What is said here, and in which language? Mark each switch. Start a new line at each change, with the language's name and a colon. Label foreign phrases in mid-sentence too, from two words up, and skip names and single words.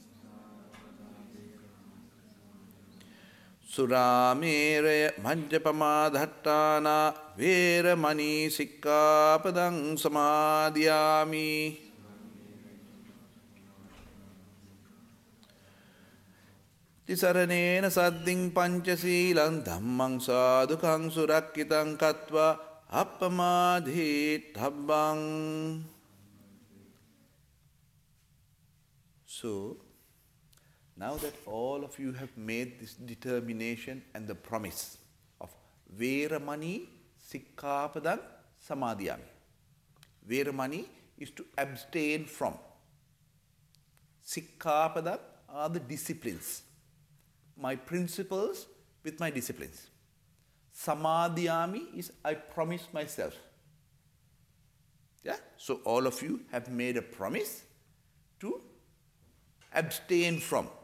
Pali: Suramere majjapamadhattana veramani sikkapadang samadhiyami. Tisaranena sadding panchasilang dhammang sadhukang surakkitang katva appamadhitabhang.
English: So, now that all of you have made this determination and the promise of
Pali: veramani sikkapadang samadhiyami.
English: Veramani is to abstain from. Sikkapadang are the disciplines. My principles with my disciplines. Samadhiyami is I promise myself. Yeah? So all of you have made a promise to abstain from.